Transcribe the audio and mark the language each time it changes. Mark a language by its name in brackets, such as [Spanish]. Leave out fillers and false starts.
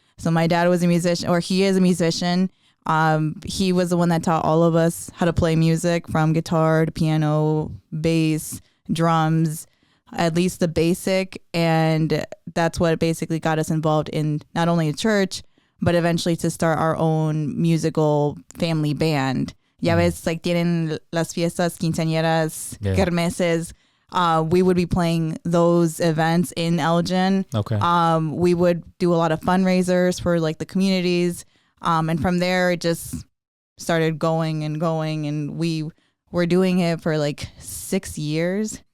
[English] So my dad was a musician, or he is a musician. He was the one that taught all of us how to play music, from guitar to piano, bass, drums, at least the basic. And that's what basically got us involved in not only a church, but eventually to start our own musical family band. [Spanish] Ya ves, like tienen las fiestas, quinceañeras, kermeses. [English] We would be playing those events in Elgin. Okay. We would do a lot of fundraisers for like the communities. And from there, it just started going. And we were doing it for like 6 years.